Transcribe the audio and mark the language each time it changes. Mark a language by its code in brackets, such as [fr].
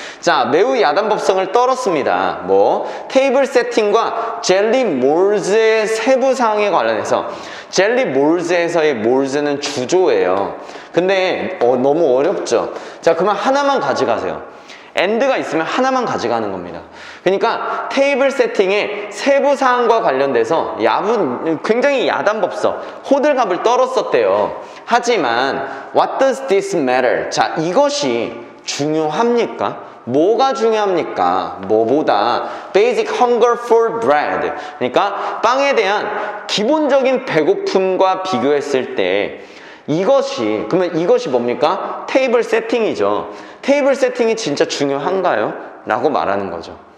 [ko] 자, 매우 야단법석을 떨었습니다. 테이블 세팅과 젤리 몰즈의 세부 사항에 관련해서, 젤리 몰즈에서의 몰즈는 주조예요. 근데 너무 어렵죠. 자, 그러면 하나만 가져가세요. and가 있으면 하나만 가져가는 겁니다. 그러니까 테이블 세팅의 세부 사항과 관련돼서 굉장히 야단법석, 호들갑을 떨었었대요. [en] 하지만 what does this matter? [ko] 자, 이것이 중요합니까? 뭐가 중요합니까? 뭐보다 [en] basic hunger for bread, [ko] 그러니까 빵에 대한 기본적인 배고픔과 비교했을 때 그러면 이것이 뭡니까? 테이블 세팅이죠. 테이블 세팅이 진짜 중요한가요? 라고 말하는 거죠.